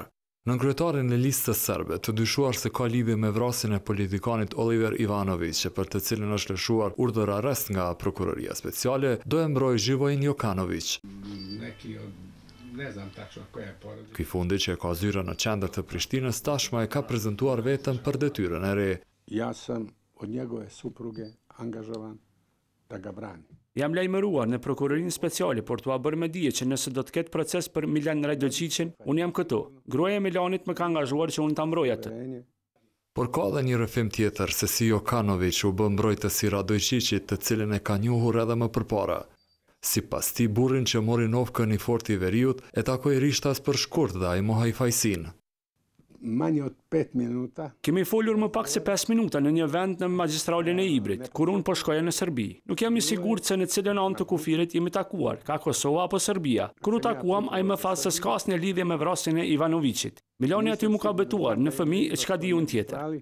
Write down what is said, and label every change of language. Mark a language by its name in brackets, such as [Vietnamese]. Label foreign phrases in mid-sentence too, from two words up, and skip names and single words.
[Albanian] Nënkryetarin e listës serbe të dyshuar se ka lidhje me vrasjen e politikanit Oliver Ivanović, që për të cilën është lëshuar urdhër arrest nga prokuroria speciale, do e mbrojë Živojin Jokanović. Ky fundi që ka zyra në qendër të Prishtinës tashma e ka prezantuar vetëm për detyrën e re. [Serbian] Ja sam od njegove supruge angažovan da ga brani. [Albanian] Jam lajmëruar në prokurorinë speciale por t'ua bërë me dije që nëse do të ketë proces për Milan Radojčićin, unë jam këtu. Gruaja e Milanit më ka angazhuar që unë ta mbroj atë. Por ka dhe një rrëfim tjetër se si Jokanović u bë mbrojtës i Radojčićit, të cilin e ka njohur edhe më përpara. Sipas tij, burrin që mori Novkën i fortë i veriut e takoi rishtas për shkurt dhe ai mohoi fajsin. [Serbian] Manje od 5 minuta. [Albanian] Kemi folur më pak se 5 minuta në një vend në magjistralin e Ibrit, kur unë po shkoja në Serbi. Nuk jam i sigurt se në cilën anë të kufirit jemi takuar, ka Kosova apo Serbia. Kur u takuam, ai më tha se s'ka asnjë lidhje me vrasjen e Ivanovićit. Milani aty mu ka betuar në fëmijë e çka di unë tjetër.